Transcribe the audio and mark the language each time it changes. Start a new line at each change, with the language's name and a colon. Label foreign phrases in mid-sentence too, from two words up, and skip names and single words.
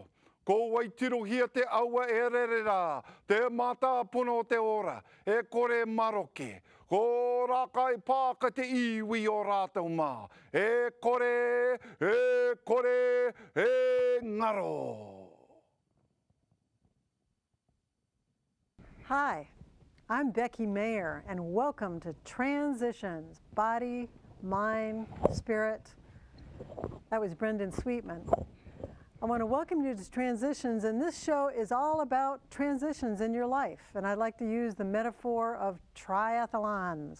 Māori: Ko waitiro hia te aua e rere rā, te mata pono o te ora, e kore maroke. Ko rakai pāka te iwi o rātou mā, e kore, e ngaro.
English: Hi, I'm Becky Meagher, and welcome to Transitions, Body, Mind, Spirit. That was Brendan Sweetman. I want to welcome you to Transitions, and this show is all about transitions in your life. And I'd like to use the metaphor of triathlons.